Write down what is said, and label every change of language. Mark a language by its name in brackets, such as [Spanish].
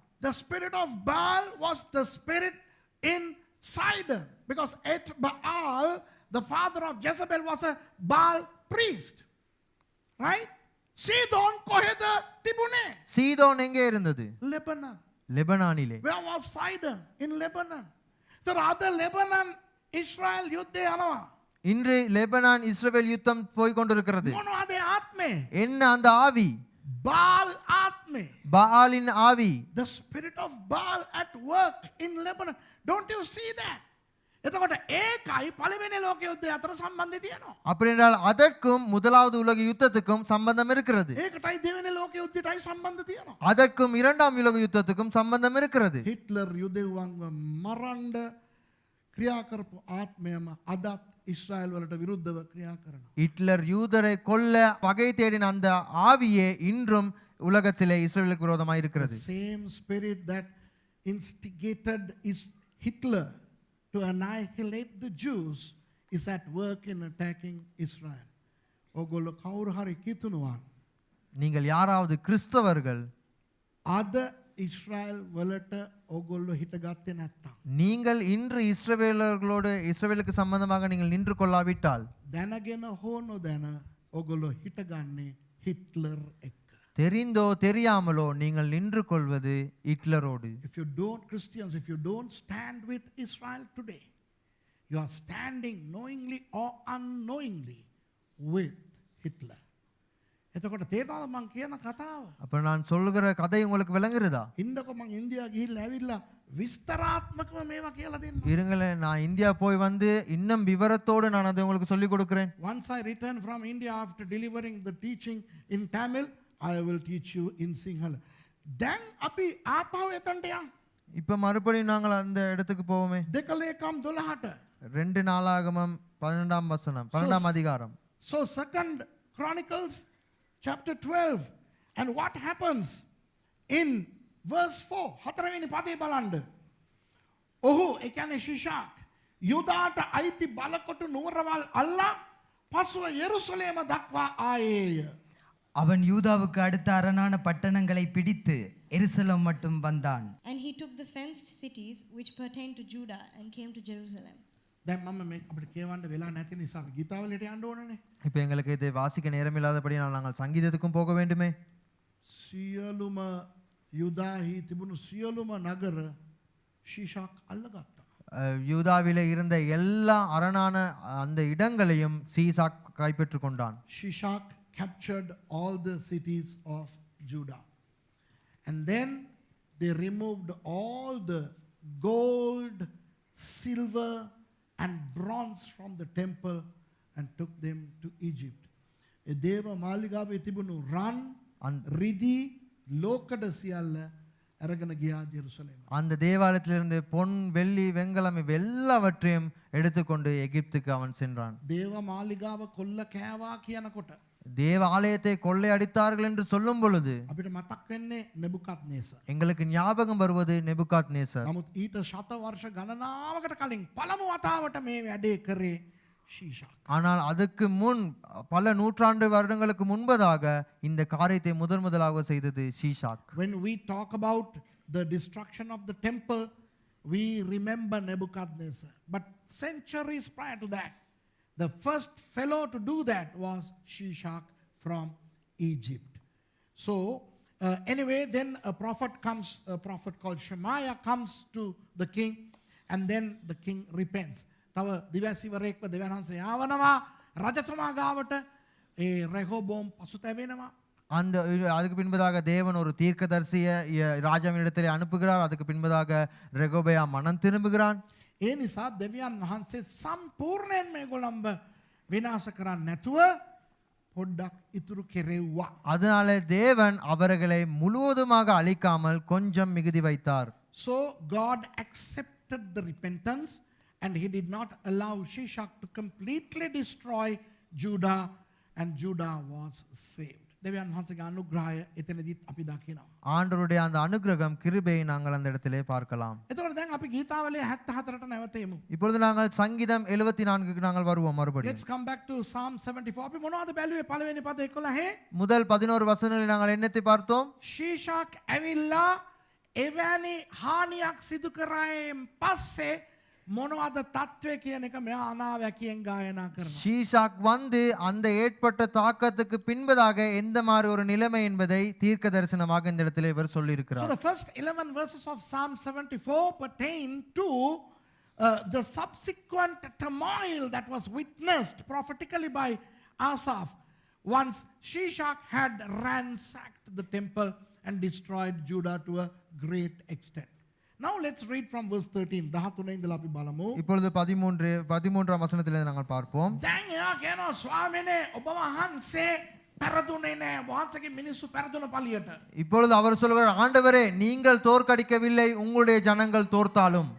[English] The spirit of Baal was the spirit in Sidon, because Et Baal, the father of Jezebel, was a Baal priest. Right? [Sinhala] Sidon කොහෙද තිබුණේ? [Tamil] சீதோன் எங்கே இருந்தது? [English] Lebanon. [Tamil] லெபனானிலே. [English] Where was Sidon? In Lebanon. So other Lebanon, Israel [Sinhala] යුද්ධය යනවා. [Tamil] இன்று Lebanon இஸ்ரவேல் யுத்தம் போய் கொண்டிருக்கிறது. [Sinhala] මොනවද ආත්මේ? [Tamil] என்ன அந்த ஆவி? [Sinhala] Baal ආත්මේ. [Tamil] பாலின் ஆவி. [English] The spirit of Baal at work in Lebanon. Don't you see that? [Sinhala] එතකොට ඒකයි පළවෙනි ලෝක යුද්ධය අතර සම්බන්ධය තියෙනවා. [Tamil] அப்படி என்றால் அதற்கும் முதலாவது உலக யுத்தத்துக்கும் சம்பந்தம் இருக்கிறது. [Sinhala] ඒකටයි දෙවෙනි ලෝක යුද්ධයටයි සම්බන්ධ තියෙනවා. [Tamil] அதற்கும் இரண்டாம் உலக யுத்தத்துக்கும் சம்பந்தம் இருக்கிறது. [Sinhala] හිට්ලර් යුදෙව්වන්ව මරන්න ක්‍රියා කරපු ආත්මයම අදත් ඉස්රායල් වලට විරුද්ධව ක්‍රියා කරනවා. [Tamil] ஹிட்லர் யூதரை கொல்ல வகை தேடின அந்த ஆவியே இன்றும் உலகத்திலே இஸ்ரவேலுக்கு விரோதமாக இருக்கிறது. [English] Same spirit that instigated is Hitler to annihilate the Jews is at work in attacking Israel. [Sinhala] ඕගොල්ලෝ කවුරු හරි කිතුණුවන් [Tamil] நீங்கள் யாராவது கிறிஸ்தவர்கள் [Sinhala] අද ඉස්රායල් වලට ඕගොල්ලෝ හිටගත්තේ නැත්තම් [Tamil] நீங்கள் இன்று இஸ்ரவேலுக்கு சம்பந்தமாக நீங்கள் நின்று கொள்ளாவிட்டால் [Sinhala] දැනගෙන හෝ නොදැන ඕගොල්ලෝ හිටගන්නේ හිට්ලර් එක්ක. [Tamil] தெரிந்தோ தெரியாமலோ நீங்கள் நின்று கொள்வது ஹிட்லரோடு. [English] If you don't, Christians, if you don't stand with Israel today, you are standing knowingly or unknowingly with Hitler. [Sinhala] එතකොට තේරෙනවද මං කියන කතාව? [Tamil] அப்ப நான் சொல்லுகிற கதை உங்களுக்கு விளங்குறதா? [Sinhala] ඉන්නකො මං ඉන්දියා ගිහිල්ලා ඇවිල්ලා විස්තරාත්මකව මේවා කියලා දෙන්න. [Tamil] இருங்களேன், நான் இந்தியா போய் வந்து இன்னும் விவரத்தோடு நான் அதை உங்களுக்கு சொல்லிக் கொடுக்கிறேன். [English] Once I return from India after delivering the teaching in Tamil, I will teach you in Sinhala. [Sinhala] දැන් අපි ආපහු එතනට යමු. [Tamil] இப்ப மறுபடியும் நாங்கள் அந்த இடத்துக்கு போவோமே. [Sinhala] දෙකලේකම් 12ට. [Tamil] 2 நாளாகமம் 12ஆம் வசனம் 12ஆம் அதிகாரம். [English] So second Chronicles chapter 12, and what happens in verse 4 [Sinhala] හතරවෙනි පදේ බලන්න. ඔහු ඒ කියන්නේ ශිෂාක් යුදාට අයිති බලකොටු නුවරවල් අල්ලා පසුව යෙරුසලේම දක්වා ආයේය. [Tamil] அவன் யூதாவுக்கு அடுத்த அரணான பட்டணங்களை பிடித்து எருசலேம் மட்டும் வந்தான். [English] And he took the fenced cities which pertained to Judah and came to Jerusalem. [Sinhala] දැන් මම මේ අපිට කියවන්න වෙලා නැති නිසා ගීතාවලට යන්න ඕනනේ. [Tamil] இப்போ எங்களுக்கு இதை வாசிக்க நேரம் இல்லாதபடியால் நாங்கள் சங்கீதத்துக்கும் போக வேண்டுமே. [Sinhala] සියලුම යුදාහි තිබුණු සියලුම නගර ශිෂාක් අල්ලගත්තා. [Tamil] யூதாவிலே இருந்த எல்லா அரணான அந்த இடங்களையும் சீசாக் கைப்பற்றி கொண்டான். [English] Shishak captured all the cities of Judah. And then they removed all the gold, silver, and bronze from the temple and took them to Egypt. [Sinhala] ඒ දේව මාලිගාවේ තිබුණු රන්, රිදී, ලෝකඩ සියල්ල අරගෙන ගියා ජෙරුසලේම. [Tamil] அந்த தேவாலயத்திலிருந்து பொன், வெள்ளி, வெண்கலம் எல்லாவற்றையும் எடுத்துக்கொண்டு எகிப்துக்கு அவன் சென்றான். [Sinhala] දේව මාලිගාව කොල්ල කෑවා කියනකොට [Tamil] தேவ ஆலயத்தை கொள்ளையடித்தார்கள் என்று சொல்லும் பொழுது [Sinhala] අපිට මතක් වෙන්නේ නෙබුකද්නේසර්. [Tamil] எங்களுக்கு ஞாபகம் வருவது நெபுகாத்நேசர். [Sinhala] නමුත් ඊට ශත වර්ෂ ගණනාවකට කලින් පළමු වතාවට මේ වැඩේ කරේ ஷீஷாக். [Tamil] ஆனால் அதுக்கு முன் பல நூற்றாண்டு வருடங்களுக்கு முன்பதாக இந்த காரியத்தை முதலாக செய்தது Shishak. [English] When we talk about the destruction of the temple, we remember Nebuchadnezzar. But centuries prior to that, the first fellow to do that was Shishak from Egypt. So anyway, then a prophet comes, a prophet called Shemaiah comes to the king, and then the king repents. [Sinhala] තව දිවැසිවරයෙක්ව දෙවියන් වහන්සේ ආවනවා රජතුමා ගාවට. ඒ රෙහෝබෝම් පසුතැවෙනවා. [Tamil] அந்த அதுக்கு பின்பதாக தேவன் ஒரு தீர்க்கதரிசியை ராஜாவினிடத்திலே அனுப்புகிறார். அதுக்கு பின்பதாக ரெகோபெயா மனம் திரும்புகிறான். [Sinhala] ඒ නිසා දෙවියන් වහන්සේ සම්පූර්ණයෙන් මේගොල්ලන්ව විනාශ කරන්නේ නැතුව පොඩ්ඩක් ඉතුරු කෙරෙව්වා. [Tamil] அதனால தேவன் அவர்களை முழுவதுமாக அழிக்காமல் கொஞ்சம் மிகுதி வைத்தார். [English] So God accepted the repentance and he did not allow Shishak to completely destroy Judah and Judah was saved. [Sinhala] දෙවියන් වහන්සේගේ අනුග්‍රහය එතනදිත් අපි දකිනවා. [Tamil] ஆண்டவருடைய அந்த அனுக்கிரகம் கிருபையை நாங்கள் அந்த இடத்திலே பார்க்கலாம். [Sinhala] එතකොට දැන් අපි ගීතාවලිය 74ට නැවතෙමු. [Tamil] இப்பொழுது நாங்கள் சங்கீதம் 74க்கு நாங்கள் வருவோம் மறுபடியும். [English] Let's come back to Psalm 74. [Sinhala] අපි මොනවද බැලුවේ පළවෙනි පද 11? [Tamil] முதல் 11 வசனங்களில் நாங்கள் என்னத்தை பார்த்தோம்? [Sinhala] ශීෂාක් ඇවිල්ලා එවැනි හානියක් සිදු කරායෙන් පස්සේ මොනවද තත්ත්වය කියන එක මෙයා අනාවැකියෙන් ගායනා කරනවා. [Tamil] ஷீஷாக் வந்து அந்த ஏற்பட்ட தாக்கத்துக்கு பின்பதாக எந்த மாதிரி ஒரு நிலைமை என்பதை தீர்க்க தரிசனமாக இந்த இடத்திலே இவர் சொல்லி [English] So [Tamil] இருக்கிறார். [English] the first 11 verses of Psalm 74 pertain to the subsequent turmoil that was witnessed prophetically by Asaph once Shishak had ransacked the temple and destroyed Judah to a great extent. Now let's read from verse 13. [Sinhala] 13 ඉඳලා අපි බලමු. [Tamil] இப்பொழுது 13ஆம் வசனத்திலே நாங்கள் பார்ப்போம். [Sinhala] දැන් එයා කියනවා ස්වාමීනේ ඔබ වහන්සේ පෙරදුනේ නෑ. වහන්සේගේ මිනිස්සු පෙරදුන පළියට. [Tamil] இப்பொழுது அவர் சொல்கிறார், ஆண்டவரே நீங்கள் தோற்கடிக்கவில்லை, உங்களுடைய ஜனங்கள் தோற்றாலும்.